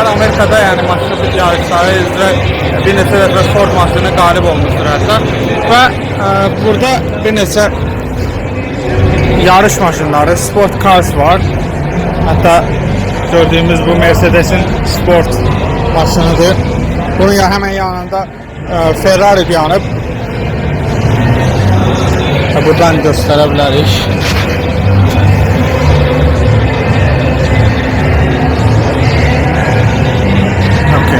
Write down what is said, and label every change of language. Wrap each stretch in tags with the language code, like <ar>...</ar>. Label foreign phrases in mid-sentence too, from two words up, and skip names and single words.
<az>Amerika'da yani maşın yarışları üzrə bir neçə dəfə Ford maşını qalib olmuşdur hatta. Ve burada bir neçə yarış maşınları,</az> <en>sport cars var.</en> <tr>Hatta gördüğümüz bu Mercedes'in sport maşınıdır. Bunun ya hemen yanında Ferrari yanıp. Buradan gösterebiliriz. Okay.</tr>